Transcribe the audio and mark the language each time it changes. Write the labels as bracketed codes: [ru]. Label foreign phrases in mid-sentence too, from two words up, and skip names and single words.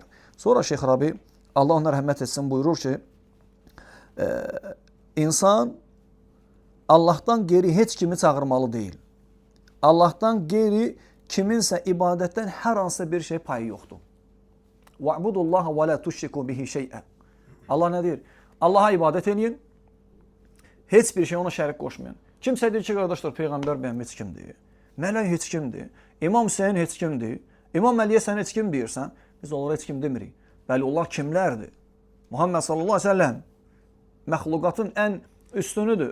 [az] Sonra Şeyx Rabi, Allah ona rəhmət etsin, buyurur ki, insan Allahdan qeyri heç kimi çağırmalı deyil. Allahdan qeyri kiminsə ibadətdən hər hansısa bir şey payı yoxdur. [ar] وَعْبُدُ اللّٰهَ وَلَا تُشْرِكُوا بِهِ شَيْئًا [az] Allah nə deyir? Allaha ibadət edin, heç bir şey ona şərik qoşmayın. Kimsə deyir ki, qardaşlar, Peyğəmbər bəyəm heç kimdir, mələk heç kimdir, İmam Hüseyin heç kimdir, İmam Əliyə sən heç kim deyirsən, biz onlara heç kim demirik. Bəli, onlar kimlərdir? Muhammed [ar] صلى الله عليه وسلم [az] məxluqatın ən üstünüdür.